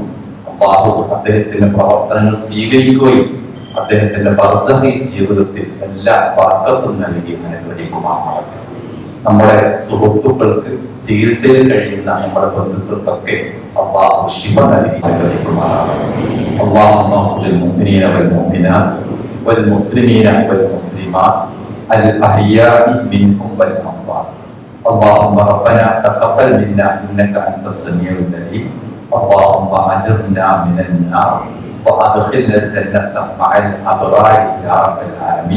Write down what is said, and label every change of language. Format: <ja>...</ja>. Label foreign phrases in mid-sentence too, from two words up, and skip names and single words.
<ml>അല്ലാഹു അദ്ദേഹത്തിന്റെ പ്രവർത്തനങ്ങൾ സ്വീകരിക്കുകയും അദ്ദേഹത്തിന്റെ ബർസഖി ജീവിതത്തിൽ എല്ലാ ബർക്കത്തും നൽകി അനുഗ്രഹിക്കുമാറാവട്ടെ. നമ്മുടെ സുഹൃത്തുക്കൾക്ക്, ചികിത്സയിൽ കഴിയുന്ന നമ്മുടെ ബന്ധുക്കൾക്കൊക്കെ അല്ലാഹു ശിഫ നൽകി അനുഗ്രഹിക്കുമാറാവട്ടെ.</ml> <ar>اللهم اغفر للمؤمنين والمؤمنات والمسلمين والمسلمات الأحياء منهم والأموات. اللهم ربنا تقبل منا إنك أنت السميع العليم. اللهم أجرنا من النار وأدخلنا الجنة مع الأبرار يا رب العالمين.</ar>